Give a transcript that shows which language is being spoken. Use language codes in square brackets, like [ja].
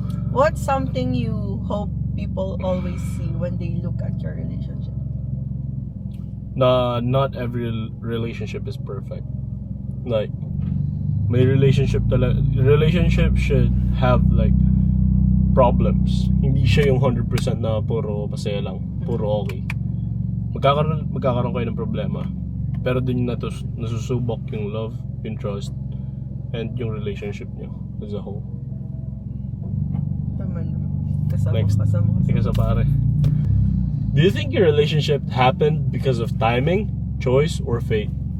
[en] What's something you hope people always see when they look at your relationship? not every relationship is perfect. Like, may relationship should have like problems. [tl] Hindi siya yung 100% na puro masaya lang, puro okay. Magkakaroon kayo ng problema. Pero dun yung nasusubok yung love, yung trust, and yung relationship nyo [en] as a whole. [tl] Tama naman. Kasama. Ika sa pare. [en] Do you think your relationship happened because of timing, choice, or fate?